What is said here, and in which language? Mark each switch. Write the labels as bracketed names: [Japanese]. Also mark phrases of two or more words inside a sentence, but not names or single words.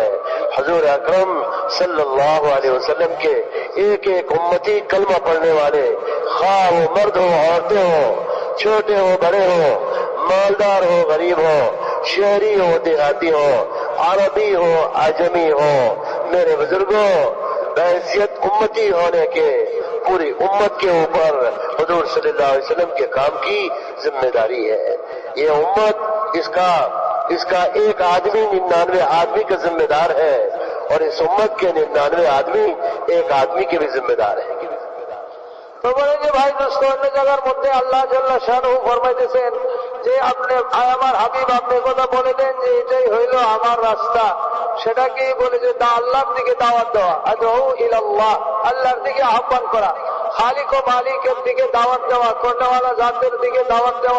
[Urdu] حضور اکرم [Arabic] صلی اللہ علیہ وسلم [Urdu] کے ایک ایک امتی کلمہ پڑھنے والے، خواہ وہ مرد ہو عورتیں ہو، چھوٹے ہو بڑے ہو، مالدار ہو غریب ہو، شہری ہو دیہاتی ہو، عربی ہو عجمی ہو، میرے بزرگوں بحیثیت امتی ہونے کے پوری امت کے اوپر حضور [Arabic] صلی اللہ علیہ وسلم [Urdu] کے کام کی ذمہ داری ہے۔ یہ امت اس کا ایک آدمی 99 آدمی کا ذمہ دار ہے، اور اس امت کے 99 آدمی ایک آدمی کے بھی ذمہ دار ہے۔ [Bangla] তো বলে যে ভাই দোস্ত অন্য জায়গার মধ্যে [Arabic] الله جل شأنه [Bangla] ফরমাইতেছেন যে আপনি আমার হাবিব আপনি কথা বলে দেন যে এটাই হইল আমার রাস্তা, সেটা কি বলে যে আল্লাহর দিকে দাওয়াত দেওয়া, [Arabic] أدعو إلى الله [Bangla] আল্লাহর দিকে আহ্বান করা, খালিক ও মালিকের দিকে দাওয়াত দেওয়া, করনেওয়ালা জাতের দিকে দাওয়াত দেওয়া।